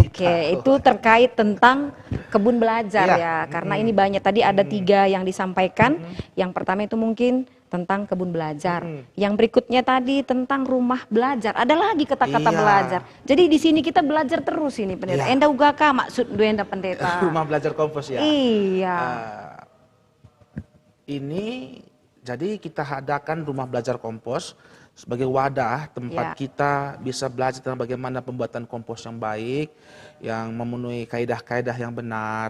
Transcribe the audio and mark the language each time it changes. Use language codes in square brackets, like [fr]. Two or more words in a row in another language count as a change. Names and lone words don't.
[id] Oke, itu terkait tentang kebun belajar Ya. ya. Karena ini banyak, tadi ada 3 yang disampaikan. Yang pertama itu mungkin tentang kebun belajar. Yang berikutnya tadi tentang rumah belajar. Ada lagi kata-kata Iya. belajar. Jadi di sini kita belajar terus ini pendeta. Iya. [btx] Enda ugaka maksud enda pendeta. [id] Rumah belajar kompos ya. Iya. Ini jadi kita adakan rumah belajar kompos sebagai wadah tempat Ya. kita bisa belajar tentang bagaimana pembuatan kompos yang baik, yang memenuhi kaidah-kaidah yang benar.